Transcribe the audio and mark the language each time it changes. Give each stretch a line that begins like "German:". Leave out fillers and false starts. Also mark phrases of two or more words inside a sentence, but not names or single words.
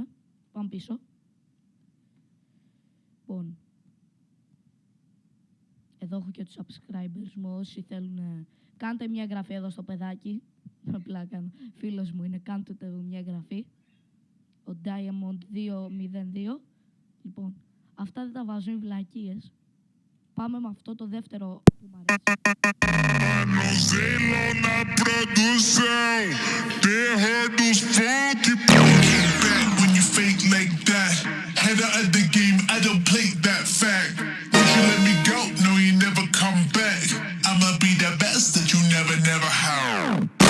Greek: Πάμε πίσω. Λοιπόν, εδώ έχω και τους subscribers μου, όσοι θέλουν, κάντε μια εγγραφή εδώ στο παιδάκι, απλά κάνω, φίλος μου είναι, κάντε μια εγγραφή, ο Diamond 202, λοιπόν, αυτά δεν τα βάζω, είναι βλακίες, πάμε με αυτό το δεύτερο που μ' αρέσει.
English: Header of the game, I don't play that fact. Once you let me go, no, you never come back. I'ma be the best that you never had.